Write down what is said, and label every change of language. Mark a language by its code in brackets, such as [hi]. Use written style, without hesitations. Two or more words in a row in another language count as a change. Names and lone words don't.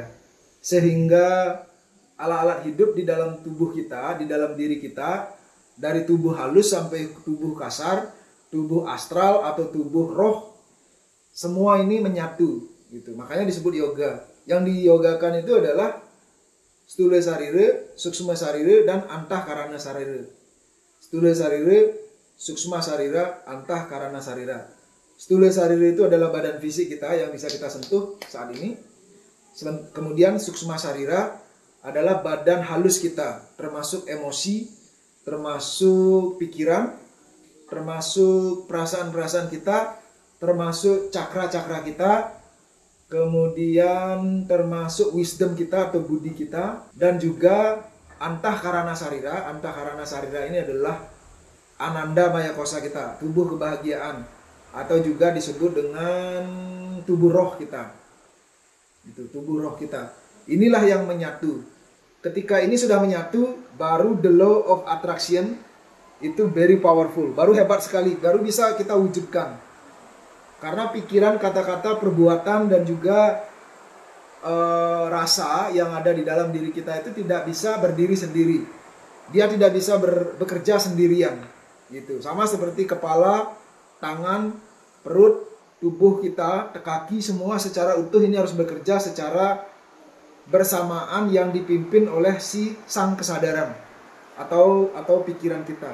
[id] Sehingga alat-alat hidup di dalam tubuh kita, di dalam diri kita, dari tubuh halus sampai tubuh kasar, tubuh astral atau tubuh roh, semua ini menyatu gitu. Makanya disebut yoga. Yang diyogakan itu adalah Stula Sarira, Suksma Sarira, dan Antah Karana Sarira. Stula Sarira, Suksma Sarira, Antah Karana Sarira. Stula Sarira itu adalah badan fisik kita yang bisa kita sentuh saat ini. Kemudian Suksma Sarira adalah badan halus kita, termasuk emosi, termasuk pikiran, termasuk perasaan-perasaan kita, termasuk cakra-cakra kita, kemudian termasuk wisdom kita atau budi kita, dan juga Antah Karana Sarira. Antah Karana Sarira ini adalah Ananda Maya Kosa kita, tubuh kebahagiaan, atau juga disebut dengan tubuh roh kita. Itu tubuh roh kita. Inilah yang menyatu. Ketika ini sudah menyatu, baru [en] the law of attraction [id] itu [en] very powerful, [id] baru hebat sekali, baru bisa kita wujudkan. Karena pikiran, kata-kata, perbuatan, dan juga rasa yang ada di dalam diri kita itu tidak bisa berdiri sendiri. Dia tidak bisa bekerja sendirian. Gitu. Sama seperti kepala, tangan, perut, tubuh kita, kaki, semua secara utuh ini harus bekerja secara bersamaan yang dipimpin oleh si sang kesadaran atau pikiran kita.